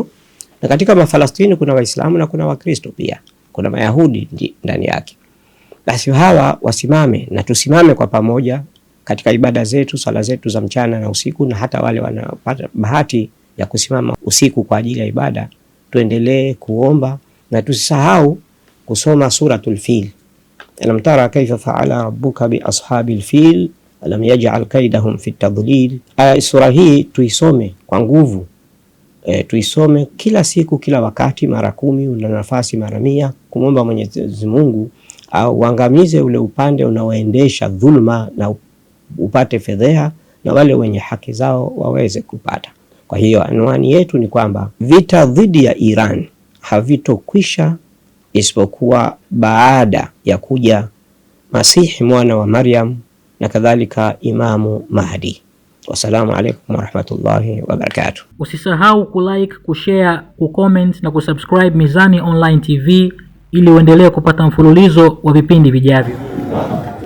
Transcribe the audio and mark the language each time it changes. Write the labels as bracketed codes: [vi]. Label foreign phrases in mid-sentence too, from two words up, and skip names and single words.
[sw] Na katika Mafalastini kuna Waislamu na kuna Wakristo pia, kuna Mayahudi ndani yake. Basi hawa wasimame na tusimame kwa pamoja katika ibada zetu, sala zetu za mchana na usiku, na hata wale wanapata bahati ya kusimama usiku kwa ajili ya ibada, tuendelee kuomba na tusisahau kusoma suratul Fil. [ar] ألم تر كيف فعل ربك بأصحاب الفيل ألم يجعل كيدهم في تضليل. [sw] Sura hii tuisome kwa nguvu, tuisome kila siku, kila wakati, mara 10, una nafasi mara 100, kumwomba Mwenyezi Mungu au uangamize ule upande unaoendesha dhulma na upate fedheha, na wale wenye haki zao waweze kupata. Kwa hiyo anwani yetu ni kwamba vita dhidi ya Iran havitokwisha isipokuwa baada ya kuja Masihi mwana wa Maryam na kadhalika Imamu Mahdi. [ar] والسلام عليكم ورحمة الله وبركاته. [sw] Usisahau kulike, kushare, kucomment na kusubscribe Mizani Online TV ili uendelee kupata mfululizo wa vipindi vijavyo.